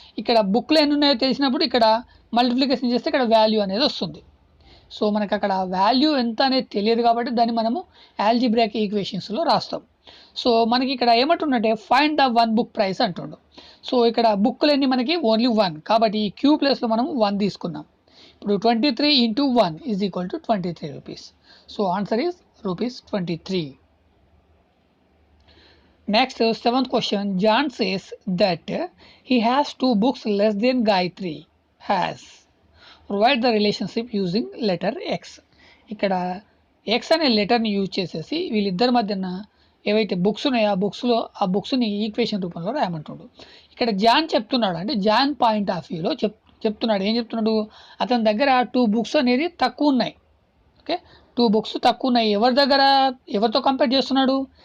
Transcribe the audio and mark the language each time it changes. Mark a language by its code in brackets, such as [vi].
[te] ఇక్కడ బుక్లు ఎన్ని ఉన్నాయో తెలిసినప్పుడు ఇక్కడ మల్టిప్లికేషన్ చేస్తే ఇక్కడ వాల్యూ అనేది వస్తుంది. సో మనకు అక్కడ వాల్యూ ఎంత అనేది తెలియదు కాబట్టి దాన్ని మనము ఆల్జీబ్రాయిక్ ఈక్వేషన్స్లో రాస్తాం. సో మనకి ఇక్కడ ఏమంటుండే, ఫైండ్ ద 1 బుక్ ప్రైస్ అంటుండు. సో ఇక్కడ బుక్లు ఎన్ని? మనకి ఓన్లీ 1 కాబట్టి ఈ q ప్లేస్లో మనం 1 తీసుకున్నాం. [en] ఇప్పుడు 23 into 1 is equal to 23 rupees. So answer is rupees 23. Next, seventh question. John says that he has 2 books less than Gayatri has. Provide the relationship using letter X. [te] ఇక్కడ X అనే లెటర్ని use చేసేసి వీళ్ళిద్దరి మధ్యన ఏవైతే బుక్స్ ఉన్నాయో ఆ బుక్స్ని equation రూపంలో రాయమంటుండు. ఇక్కడ జాన్ చెప్తున్నాడు, అంటే జాన్ పాయింట్ ఆఫ్ వ్యూలో చెప్తున్నాడు. ఏం చెప్తున్నాడు? అతని దగ్గర 2 బుక్స్ అనేది తక్కువ ఉన్నాయి. ఓకే, 2 బుక్స్ తక్కువ ఉన్నాయి. ఎవరితో కంపేర్ చేస్తున్నాడు?